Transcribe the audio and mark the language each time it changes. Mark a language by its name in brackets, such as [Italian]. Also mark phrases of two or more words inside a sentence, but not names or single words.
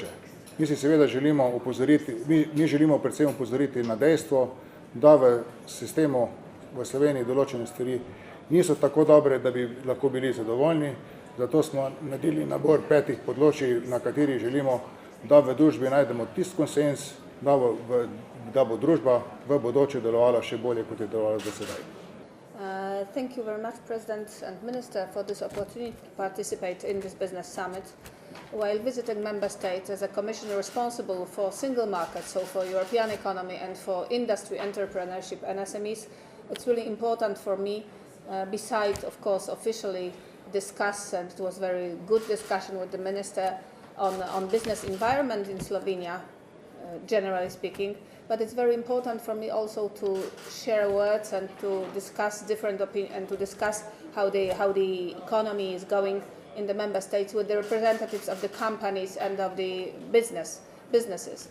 [Slovenian] Mi si seveda želimo opozoriti, mi želimo predvsem opozoriti na dejstvo, da v sistemu v Sloveniji določene stvari niso tako dobre, da bi lahko bili zadovoljni, zato smo naredili nabor 5 področij, na katerih želimo, da v družbi najdemo tisti konsens, da bo družba v bodoče delovala še bolje, kot je delovala do sedaj. [English] Thank you very much, President and Minister, for this opportunity to participate in this business summit. While visiting member states as a commissioner responsible for single markets, so for European economy and for industry, entrepreneurship and SMEs, it's really important for me, besides, of course, officially discuss, and it was very good discussion with the minister on business environment in Slovenia, generally speaking, but it's very important for me also to share words and to discuss different opinions and to discuss how the economy is going in the member states with the representatives of the companies and of the businesses.